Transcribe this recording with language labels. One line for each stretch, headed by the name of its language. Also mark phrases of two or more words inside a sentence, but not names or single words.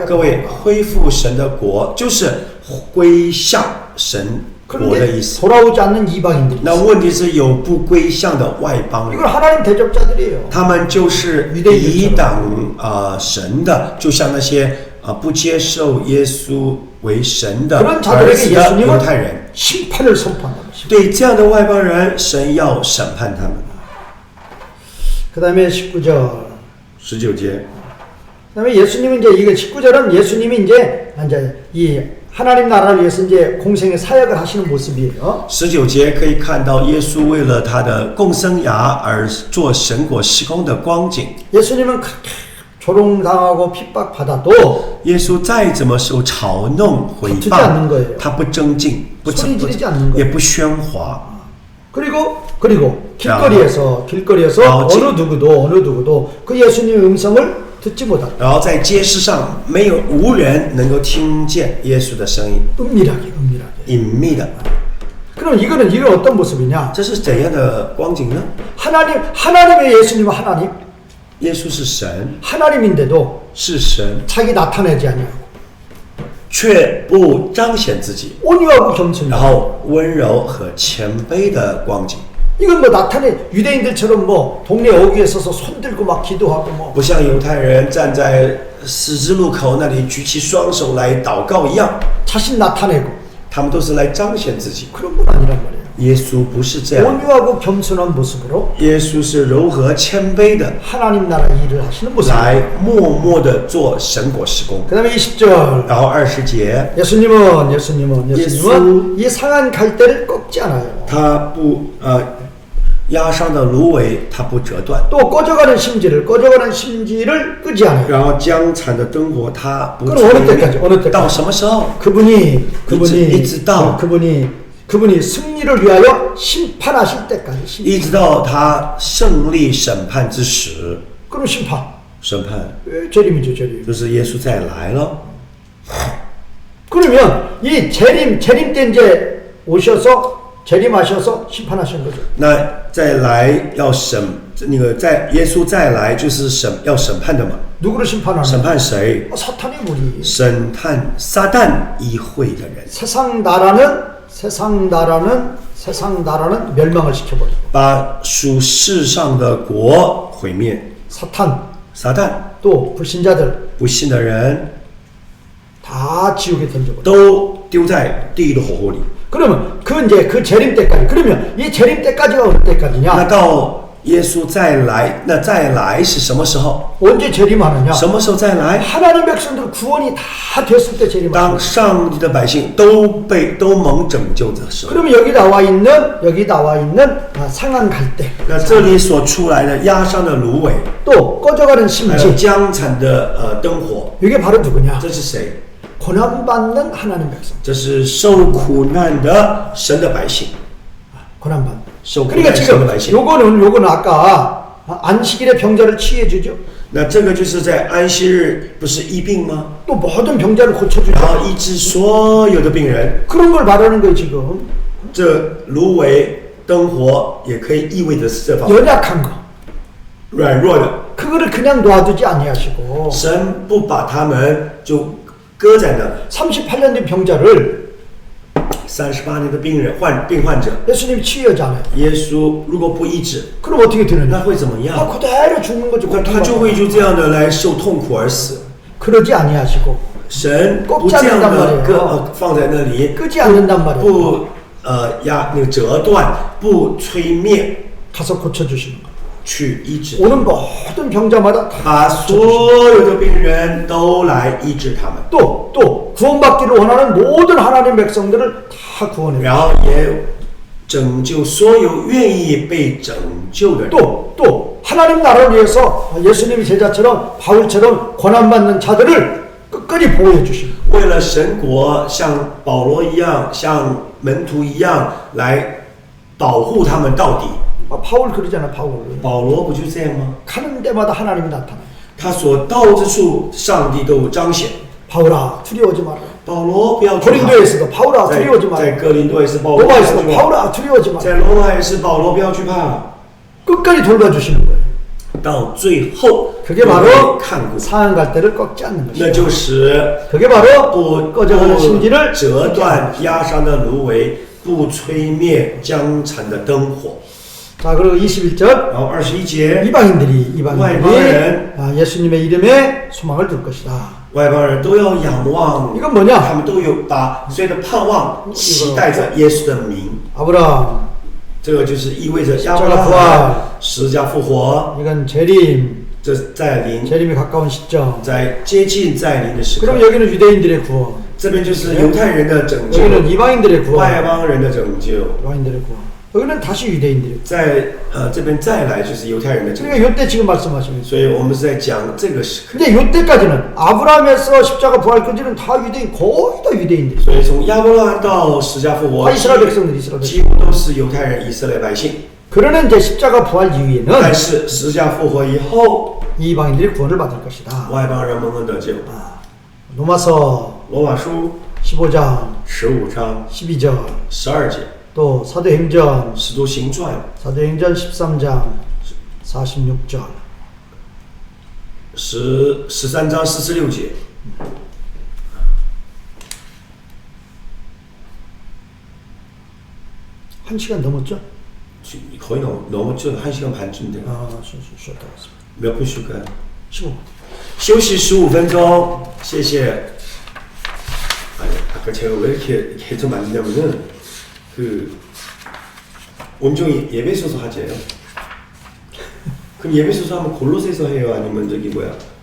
Chinese: 各位，恢复神的国就是归向神国的
Korean: 그런데
Chinese: 意思。
Korean: 돌아오지 않는 이방인들이
Chinese: 那问题是有不归向的外邦人， 이걸 하나님 대적자들이에요. 他们就是抵挡神的，就像那些不接受耶稣为神的
Korean: 그런
Chinese: 儿
Korean: 자들에게
Chinese: 子的犹
Korean: 예수님은
Chinese: 太人。
Korean: 심판을 선포한다는 것입니다.
Chinese: 对这样的外邦人，神要审判他们。
Korean: 그 다음에 19절.
Chinese: 19节，
Korean: 그 다음에 예수님은 이제 이거 19절은 예수님이 이제 이 하나님 나라를 위해서 이제 공생의 사역을 하시는 모습이에요.
Chinese: 19 节可以看到耶稣为了他的共生涯而做神国施工的光景。
Korean: 예수님은 그렇게 조롱당하고 핍박받아도
Chinese: 耶稣再怎么受嘲弄毁
Korean: 다투지
Chinese: 谤
Korean: 않는 거예요. ，
Chinese: 他不争竞，不
Korean: 소리 지르지 않는
Chinese: 也
Korean: 거예요.
Chinese: 不喧哗。
Korean: 그리고 길거리에서 아, 어느 누구도 그 예수님의 음성을 듣지 못한다.
Chinese: 然后在街市上，无人能够听见耶稣的声音，
Korean: 은밀하게.
Chinese: 隐秘的。
Korean: 그럼 이건 어떤 모습이냐?
Chinese: 这是怎样的光景呢？
Korean: 하나님의 예수님은 하나님,
Chinese: 耶稣是神，
Korean: 하나님인데도
Chinese: 是神，
Korean: 자기 나타내지 아니하고
Chinese: 却不彰显自己，
Korean: 온유하고 겸손.
Chinese: 然后温柔和谦卑的光景，
Korean: 이건 뭐 유대인들처럼 뭐 동네 어귀에 서서 손 들고 막 기도하고 뭐
Chinese: 不像犹太人站在十字路口那里举起双手来祷告一样，
Korean: 자신 나타내고
Chinese: 他们都是来彰显自己。
Korean: 그런 건 아니란 말이에요.
Chinese: 耶稣不是这样，
Korean: 온유하고 겸손한 모습으로
Chinese: 耶稣是柔和谦卑的，
Korean: 하나님 나라 일을 하시는 모습.
Chinese: 来默默的做神国施工。
Korean: 그다음에 20절.
Chinese: 然后20节，
Korean: 예수님은 예수. 이 상한 갈대를 꺾지 않아요.
Chinese: 他不压伤的芦苇，他不折断；
Korean: 또 꺼져가는 심지를 끄지 않아요.
Chinese: 然后将残的灯火，他不
Korean: 그럼 어느
Chinese: 吹
Korean: 때까지? 어느
Chinese: 灭。
Korean: 때까지?
Chinese: 到什么时候？
Korean: 그분이 그분이 승리를 위하여 심판하실 때까지.
Chinese: 一直到他胜利审判之时，
Korean: 그럼 심판.
Chinese: 审判
Korean: 재림이죠, 재림.
Chinese: 就是耶稣再来了。
Korean: 그러면 이 재림 때 이제 재림하셔서 심판하신 거죠.
Chinese: 那再来要在耶稣再来就是要审判的嘛？
Korean: 누구를 심판하는?
Chinese: 审判谁？
Korean: 사탄의 무리.
Chinese: 审判撒旦议会的人，
Korean: 세상 나라는 멸망을 시켜버려.
Chinese: 把属世上的国毁灭。
Korean: 사탄
Chinese: 撒旦
Korean: 또 불신자들
Chinese: 不信的人
Korean: 다 지옥에 던져버려.
Chinese: 都丢在地狱的火湖里。
Korean: 그러면 그 재림 때까지. 그러면 이 재림 때까지가 어느
Chinese: 那
Korean: 때까지냐?
Chinese: 到耶稣再来，那再来是什么时候？
Korean: 언제 재림하느냐?
Chinese: 什么时候再来？
Korean: 하나님 백성들 구원이 다 됐을 때 재림하는.
Chinese: 当上帝的百姓都蒙拯救的时候。
Korean: 그러면 여기 나와 있는 상한 갈대.
Chinese: 那这里所出来的压伤的芦苇，
Korean: 또 꺼져가는
Chinese: 还有
Korean: 심지.
Chinese: 将残的灯火，
Korean: 이게 바로 누구냐?
Chinese: 这是谁？
Korean: 고난받는 하나님 백성.
Chinese: 这是受苦难的神的百姓。
Korean: 고난받는.
Chinese: 受苦
Korean: 그러니까
Chinese: 难神
Korean: 지금
Chinese: 的百姓。
Korean: 요거는 아까 안식일에 병자를 치유해주죠.
Chinese: 那这个就是在安息日不是医病吗？
Korean: 또 모든 병자를
Chinese: 然
Korean: 고쳐주죠.
Chinese: 后医治所有的病人。
Korean: 그런 걸 말하는 거예요 지금.
Chinese: 这芦苇灯火也可以意味着是这方面
Korean: 연약한 거.
Chinese: 软弱的，
Korean: 그거를 그냥 놔두지 아니하시고
Chinese: 神不把他们就搁在那，
Korean: 38년 된 병자를
Chinese: 38年的病患者，
Korean: 예수님이 치유하지 않아요.
Chinese: 耶稣如果不医治，
Korean: 그럼 어떻게
Chinese: 那
Korean: 되느냐?
Chinese: 会怎么样？
Korean: 그대로 죽는 거죠.
Chinese: 那他就会就这样的来受痛苦而死。
Korean: 그러지 아니하시고
Chinese: 神不这样的放在那里，
Korean: 끄지 않는단 말이에요.
Chinese: 不折断，不吹灭，
Korean: 가서 고쳐주시는 거예요.
Chinese: 去医治。
Korean: 오는 모든 병자마다
Chinese: 把所有的病人都来医治他们，
Korean: 또 구원받기를 원하는 모든 하나님 백성들을 다 구원해요.
Chinese: 然后也拯救所有愿意被拯救的人。
Korean: 또 하나님 나라를 위해서 예수님이 제자처럼 바울처럼 고난받는 자들을 끝까지 보호해 주시는 거예요.
Chinese: 为了神国，像保罗一样，像门徒一样来保护他们到底。
Korean: 바울 그러잖아. 바울.
Chinese: 保罗不就这样吗？
Korean: 가는 데마다 하나님이 나타나요.
Chinese: 他所到之处，上帝都彰显。
Korean: 바울아 두려워하지 마라.
Chinese: 保罗不要惧怕。
Korean: 고린도에서도 바울아
Chinese: 在
Korean: 두려워하지 마라.
Chinese: 在哥林多也是保罗不要
Korean: 로마에서도
Chinese: 惧怕，
Korean: 바울아 두려워하지 마라.
Chinese: 在罗马也是保罗不要惧怕。
Korean: 끝까지 돌봐주시는 거예요.
Chinese: 到最后，
Korean: 그게 바로
Chinese: 看顾，
Korean: 상한 갈 때를 꺾지 않는
Chinese: 那
Korean: 것이죠.
Chinese: 就是
Korean: 그게 바로
Chinese: 不
Korean: 꺼져가는 심지를
Chinese: 折断压伤的芦苇，不吹灭僵残的灯火。
Korean: 자 그리고 21절
Chinese: 然后21节，
Korean: 이방인들이 와이방인. 예수님의 이름에 소망을 둘 것이다.
Chinese: 外邦人都要仰望，
Korean: 이건 뭐냐?
Chinese: 他们都有把所有的盼望期待着耶稣的名。
Korean: 아브라함
Chinese: 这个就是意味着亚伯拉罕十字架复活，
Korean: 이건 재림
Chinese: 这在临，
Korean: 재림이 가까운 시점.
Chinese: 在接近在临的时刻。
Korean: 그럼 여기는 유대인들의 구원
Chinese: 这边就是犹太人的拯救，
Korean: 여기는 이방인들의
Chinese: 外
Korean: 구원
Chinese: 邦人的拯救。
Korean: 이방인들의 구원 여기는 다시 유대인들의 구원.
Chinese: 在这边再来就是犹太人的拯救。
Korean: 그러니까 요때 지금 말씀하시는 거예요.
Chinese: 所以我们是在讲这个时刻。
Korean: 근데 요때까지는 아브라함에서 십자가 부활까지는 다 유대인 거의 다 유대인들이
Chinese: 所以从亚伯拉罕到十架复活，
Korean: 다 이스라엘 백성들 이스라엘
Chinese: 几
Korean: 백성.
Chinese: 乎都是犹太人、以色列百姓。
Korean: 그러나 이제 십자가 부활 이후에는
Chinese: 但是十架复活以后，
Korean: 이방인들이 구원을 받을 것이다.
Chinese: 外邦人蒙恩得救。
Korean: 로마서
Chinese: 罗马书
Korean: 15장
Chinese: 15章
Korean: 12절
Chinese: 12节，
Korean: 또 사도행전
Chinese: 使徒行传
Korean: 사도행전 13장 46절
Chinese: 13 章46节。
Korean: 1시간 넘었죠? 거의 넘었죠. 1시간 반쯤 돼요. 쉬었다 왔습니다. 몇 분 쉴까요? 15분.
Chinese: 休息15分钟，谢谢。
Korean: 아까 제가 왜 이렇게 좀 만드냐면은 온종이 예배소서 하재요. 그럼 예배소서 하면 골로새서 해요? 아니면 저기 뭐야?